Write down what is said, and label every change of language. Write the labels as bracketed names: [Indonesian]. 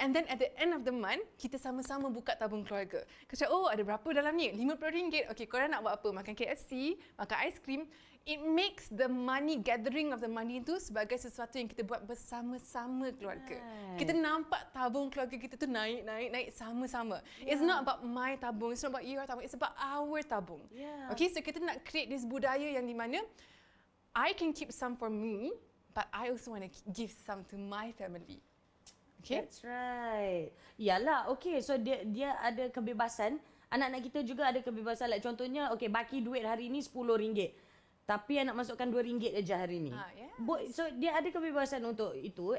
[English] And then at the end of the month, [Malay] kita sama-sama buka tabung keluarga. Kita cakap, ada berapa dalam ni? RM50. Okay, korang nak buat apa? Makan KFC, makan aiskrim. [English] It makes the money, [Malay] gathering of the money itu sebagai sesuatu yang kita buat bersama-sama keluarga. [English] Right. [Malay] Kita nampak tabung keluarga kita tu naik sama-sama. [English] It's not about my tabung, it's not about your tabung, it's about our tabung. Yeah. Okay, so kita nak create this [Malay] budaya yang di mana [English] I can keep some for me, but I also want to give some to my family. Okay? That's right. [Malay] Yalah, okay. So dia ada kebebasan. Anak-anak kita juga ada kebebasan. Like contohnya, okay, baki duit hari ni RM10. Tapi anak masukkan RM2 aja hari ni. [English] Yes. [Malay] So dia ada kebebasan untuk itu.